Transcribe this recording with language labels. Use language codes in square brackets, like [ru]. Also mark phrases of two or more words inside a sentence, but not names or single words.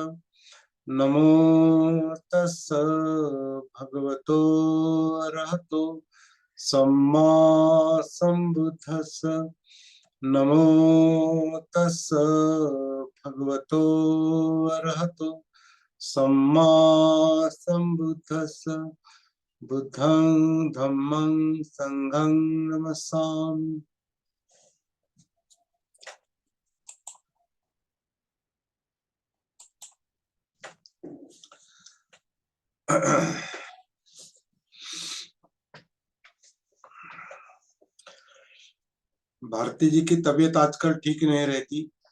[pi] नमो तस् भगवतो अरहतो सम्मा संबुद्धस्स। नमो तस् भगवतो अरहतो सम्मा संबुद्धस्स। बुद्धं धम्मं संघं नमस्सामि। [hi] भारती जी की तबीयत आजकल ठीक नहीं रहती